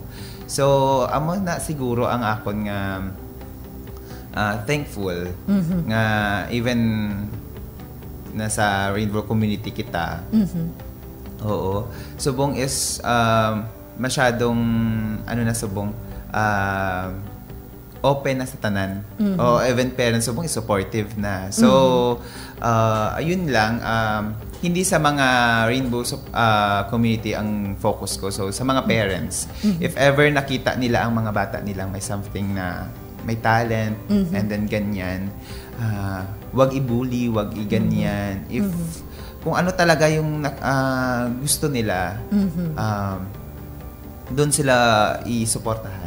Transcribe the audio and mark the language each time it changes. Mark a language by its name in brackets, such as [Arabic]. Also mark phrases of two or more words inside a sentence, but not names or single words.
[Hiligaynon] So, amo na siguro ang akon nga thankful nga even nasa [English] rainbow community [Hiligaynon] kita. [Filipino] Oo. [Hiligaynon] Subong is masyadong subong open na sa tanan. O [English] even parents [Hiligaynon] subong [English] is supportive [Hiligaynon] na. [Filipino] So ayun lang, hindi sa mga [English] rainbow community [Filipino] ang focus ko. So sa mga parents, [English] if ever [Filipino] nakita nila ang mga bata nilang may something na may [English] talent and then [Filipino] ganyan, wag i-bully, wag i-ganyan. If kung ano talaga yung gusto nila, doon sila i-suportahan.